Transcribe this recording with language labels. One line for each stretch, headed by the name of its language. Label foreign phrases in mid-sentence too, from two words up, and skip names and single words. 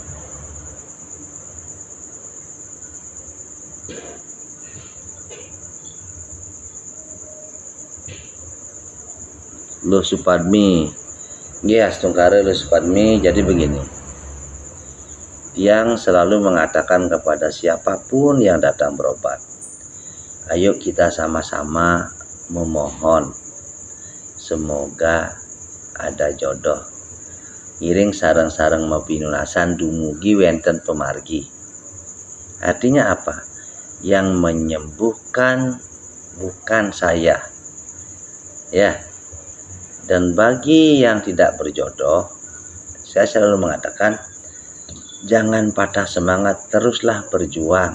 Indonesian: Lo Supadmi, ya Astungkare Lo Supadmi. Jadi begini, yang selalu mengatakan kepada siapapun yang datang berobat, ayo kita sama-sama memohon semoga ada jodoh.
Balinese: Iring sareng-sareng mapinunasan dumugi wenten pemargi.
Indonesian: Artinya apa? Yang menyembuhkan bukan saya, ya. Dan bagi yang tidak berjodoh, saya selalu mengatakan, jangan patah semangat, teruslah berjuang.